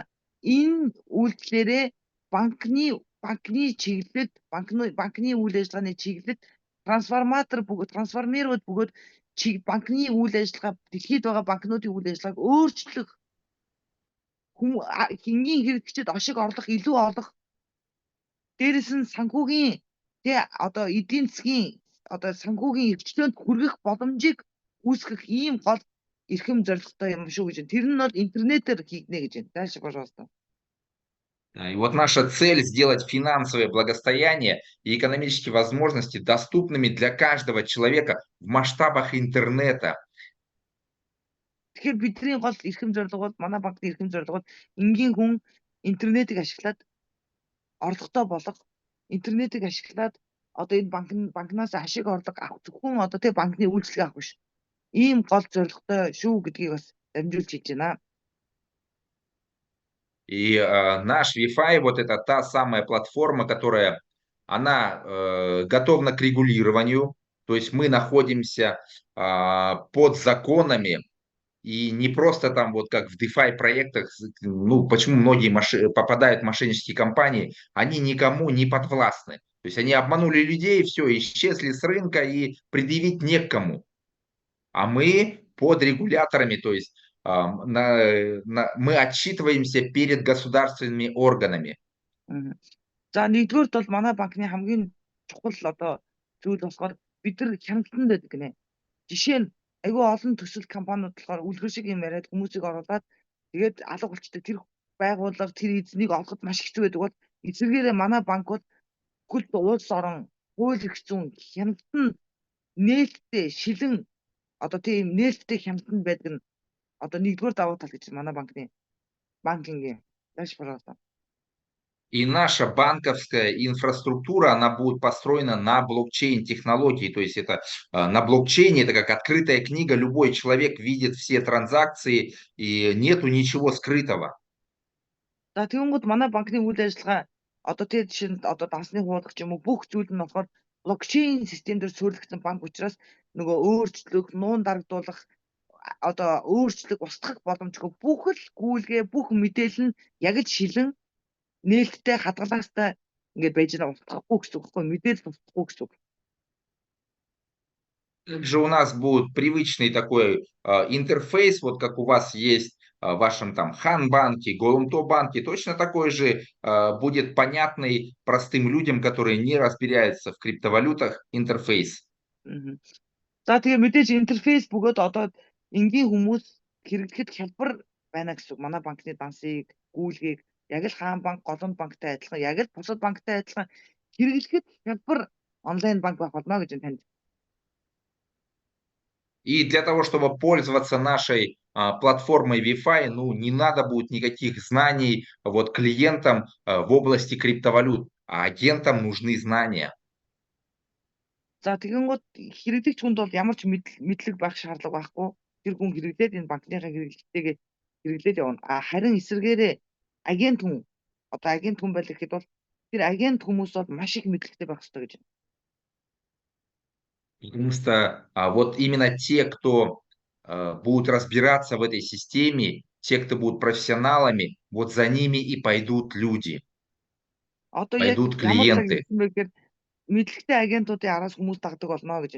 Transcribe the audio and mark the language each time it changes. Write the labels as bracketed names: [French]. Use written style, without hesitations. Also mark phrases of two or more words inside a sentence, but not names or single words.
[Mongolian] Энэ үйлдэлээрээ банкны чиглэлд банкны үйл ажиллагааны чиглэлд трансформируud бөгөөд банкны үйл ажиллагаа дэлхийд байгаа банкнуудын үйл ажиллагааг өөрчлөх энгийн хэрэглэгчид ашиг орлох илүү олох дээрээс нь санхүүгийн одоо эдийн засгийн одоо санхүүгийн эрхчлөөнд хүргэх боломжийг үүсгэх ийм гол эрхэм зорилготой юм шүү гэж. Тэр нь бол интернетээр хийгнэ гэж байна. [Russian] Дальше, пожалуйста. И вот наша цель сделать финансовое благосостояние и экономические возможности доступными для каждого человека в масштабах интернета. [Mongolian] Тэгэхээр бидний гол эрхэм зорилго бол манай банкны эрхэм зорилго бол энгийн хүн интернетийг ашиглаад орлоготой болох, интернетийг ашиглаад одоо энэ банкнаас ашиг орлого авах зөвхөн одоо тэг банкны үйлчлэг авах биш. Ийм гол зорилготой шүү гэдгийг бас дамжуулж хэлж байна. [Russian] И наш VeFi, вот это та самая платформа, которая, она готова к регулированию, то есть мы находимся под законами, и не просто там вот как в DeFi проектах, ну почему многие попадают в мошеннические компании, они никому не подвластны. То есть они обманули людей, все, исчезли с рынка и предъявить не к кому. А мы под регуляторами, то есть мы отчитываемся перед государственными органами. [Mongolian] За нэгдүгээрт бол манай банкны хамгийн чухал одоо зүйл болохоор бид нар хяналтанд байдаг гинэ. Жишээ нь айгүй олон төсөл компаниуд болохоор үлгэр шиг юм яриад хүмүүсийг оруулаад тэгээд алга болчтой тэр байгууллага тэр эзнийг олоход маш хэцүү байдаг бол эсвэргээрээ манай банк бол бүхэл улс орон хууль эрх зүйн хяналтанд нээлттэй шилэн одоо тийм нээлттэй хяналтанд байдаг нь одоо нэгдүгээр давуу тал гэж манай банкингийн [Russian] даш пожалуйста. И наша банковская инфраструктура, она будет построена на блокчейн-технологии. То есть это на блокчейне, это как открытая книга, любой человек видит все транзакции, и нету ничего скрытого. [Mongolian] За тэгэнгүүт манай банкны үйл ажиллагаа одоо тэр жишээ нь одоо дансны хуулах ч юм уу бүх зүйл нь болохоор блокчейн системээр суурилсан банк учраас нөгөө өөрчлөлт, нуун дарагдуулах одоо өөрчлөлт устгах боломжгүй бүх л гүйлгээ бүх мэдээлэл нь яг л шилэн нээлттэй хадгалаастай ингээд байж байгаа устгахгүй гэсэн үг байхгүй мэдээлэл устгахгүй гэсэн үг. [Russian] Также у нас будет привычный такой интерфейс, вот как у вас есть в вашем там Хан-банке, Голумто-банке, точно такой же будет понятный простым людям, которые не разбираются в криптовалютах, интерфейс. [Mongolian] За тэгээ мэдээж интерфейс бөгөөд одоо энгийн хүмүүс хэрэглэхэд хялбар байна гэсэн үг. Манай банкны дансыг, гүйлгийг яг л Хаан банк, Голомт банктай адилхан, яг л бусад банктай адилхан хэрэглэхэд хялбар онлайн банк байх болно гэж танд. [Russian] И для того, чтобы пользоваться нашей платформой Wi-Fi, ну, не надо будет никаких знаний вот клиентам в области криптовалют, а агентам нужны знания. [Mongolian] За тэгэнгүүт хэрэглэгч хүнд бол ямар ч мэдлэг байх шаардлага байхгүй. Тэр хүн хэрэглээд энэ банкныхаа хэрэглэлтэйгээ хэрэглээд явна. Харин эсвэргээрээ агент хүн одоо агент хүн байх гэхэд бол тэр агент хүмүүс бол маш их мэдлэгтэй байх хэрэгтэй гэж. [Russian] Потому что вот именно те, кто будут разбираться в этой системе, те, кто будут профессионалами, вот за ними и пойдут люди, [Mongolian] Одоо яг [Russian] пойдут [Mongolian] ямар цаг [Russian] клиенты. [Mongolian] ирсэн бэ гэхээр мэдлэгтэй агентуудын араас хүмүүс дагдаг болно гэж.